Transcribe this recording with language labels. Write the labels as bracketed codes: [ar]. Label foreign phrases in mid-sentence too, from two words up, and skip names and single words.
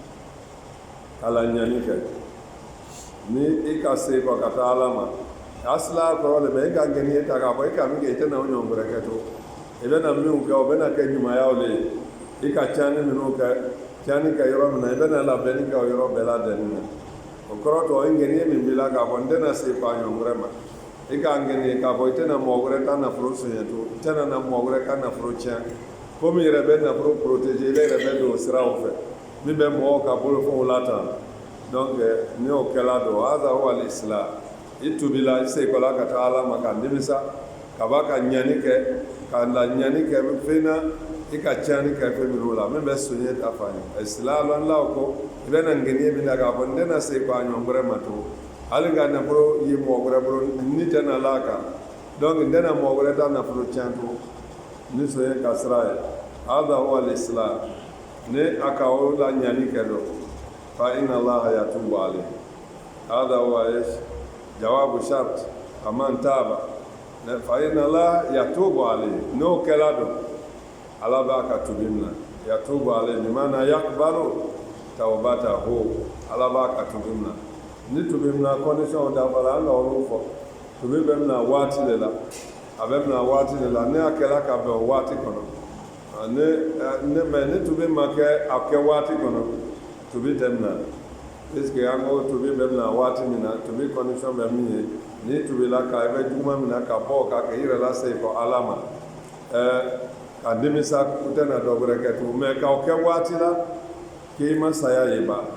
[bm] ala ɲani kɛ ni i ka se kɔ ka taa ala ma asila kɔrɔ de bɛ i ka ŋɛniye ta k'a fɔ i ka min kɛ i tɛ na o ɲɔgɔn wɛrɛ kɛ to i bɛ na minnu kɛ o bɛ na kɛ ɲumanyaw le ye i ka cani minnu kɛ cani kɛ yɔrɔ min na i bɛ na labɛnni kɛ o yɔrɔ bɛɛ la dɛnni na o kɔrɔ tɔ i ŋɛniye min b'i la k'a fɔ n tɛna se k'a ɲɔgɔn wɛrɛ ma i k'a ŋɛniye k'a fɔ i tɛna mɔgɔ wɛrɛ ka nafolo soɲɛ to i tɛna na mɔgɔ wɛrɛ ka nafolo tiɲɛ komi i yɛrɛ bɛ nafolo protégé i yɛrɛ bɛ don o siraw fɛ min bɛ mɔgɔw ka bolofɛnw latan donc ni o kɛla don [ar] هذا هو الإسلام [bm] i tubila i sekɔla ka taa ala ma ka nimisa ka ba ka ɲani kɛ ka la ɲani kɛ fɛn na i ka tiɲɛni kɛ fɛn minnu la min bɛ soɲɛ ta fa ye silalan law ko i bɛ na ŋɛniye min na k'a fɔ n tɛna se k'a ɲɔgɔn wɛrɛ ma to hali ka nafolo ye mɔgɔ wɛrɛ bolo ni tɛ na la kan donc n tɛna mɔgɔ wɛrɛ ta nafolo tiɲɛ to ni soɲɛ ka sira ye [ar] هذا هو الإسلام [bm] ni a ka o la ɲani kɛ dɔ [ar] فإن الله يتوب عليه هذا هو جواب الشرط فمن تاب فإن الله يتوب عليه [bm] n'o kɛla dɔ ala b'a ka tubi minɛ [ar] يتوب عليه بمعنى يقبل توبته [bm] ala b'a ka tubi minɛ ni tubi minɛ condition dafara an ka olu fɔ tubi bɛ minɛ waati de la a bɛ minɛ waati de la ne a kɛla ka bɛn o waati kɔnɔ mɛ ni tubi ma kɛ a kɛ waati kɔnɔ tubi tɛ minɛ puisque an ko tubi bɛ minɛ waati min na tubi condition bɛ min ye ni tubi la ka i bɛ juguma minɛ ka bɔ ka kɛ i yɛrɛ lase kɔ ala ma ka nimisa u tɛna dɔ wɛrɛ kɛ tugun mɛ k'aw kɛ waati la k'i ma saya ye ba